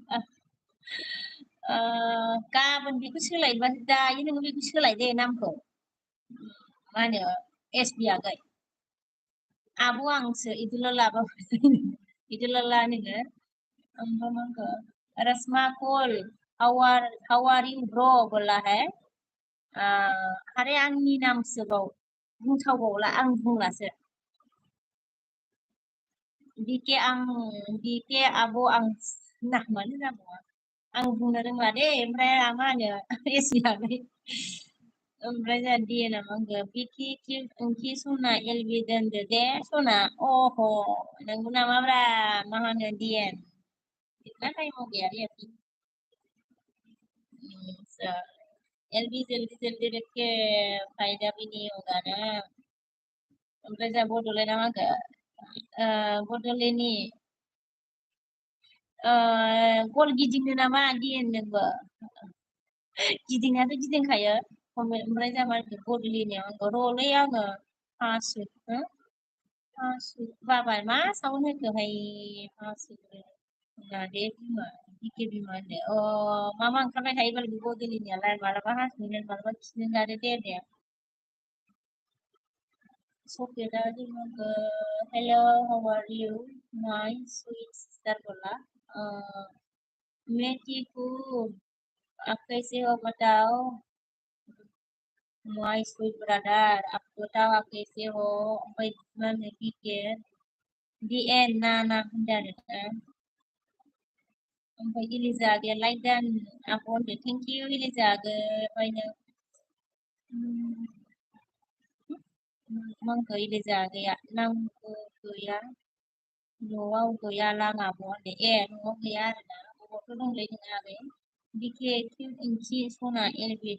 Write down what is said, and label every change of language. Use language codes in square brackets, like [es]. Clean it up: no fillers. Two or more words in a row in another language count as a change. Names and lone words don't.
[brx] गाबोन बेखौ सोलायबा दायो नोङो बेखौ सोलायदे नामखौ मा होनो एसबि आगै आब' आंसो इदिल' लाबाबो इदिल' ला नोङो ओमफ्राय मा होनखो रसमा कल [en] how are you bro [hi] बोला है [brx] अरे आंनि नामसोबाव बुंथावबावला आं बुंलासो बिके आब' आं नामानो जाबावा आं बुंनो रोंला दे ओमफ्राय मा होनो एसियाखै ओमफ्राय जोंहा डिए नामा होनखो बिकि ओंखि सना एलबि दोनदो दे सना अह नंगौ नामाब्रा मा होनो डिएन [hi] कितना टाइमाव गया रे अभी एलबी जल्दी जल्दी रख के फायदा भी नहीं होगा [brx] ना ओमफ्राय जोंहा बड'लेण्डआ मा होनखो बड'लेण्डनि गल गिदिंनो नामा डिएन नोंबो गिदिंनायाथ' गिदिंखायो ओमफ्राय जोंहा मा होनखो बड'लेण्डनियाव आंखौ रलै आङो हासु बाबा मा साउन्ड होखोहाय हासु दे बिमा बिके बिमा होनदो मा ओंखारबाय थायो बाल बड'लेण्डनियालाय मालाबा हासुनो मालाबा खिनो ओंखारो दे सफिया जोङो [en] hello how are you my sweet sister [hi] बोला मैं ठीक हूँ आप कैसे हो बताओ [en] my sweet brother [hi] आप बताओ आप कैसे हो [brx] ओमफ्राय मा होनो बिके डिएन ना होनदो आरो ओमफ्राय इलिजा आगैया लाइक दान आब' होनदो [en] thank you [brx] इलिजा आगै ओमफ्रायनो मंखौ इलिजा आगैया नांगौ गैया न'आव गैया लाङाबो होनदो ए न'आव गैया आरोना बबावथ' दंलै नोङो आगै बिके ओंखि सना एलबि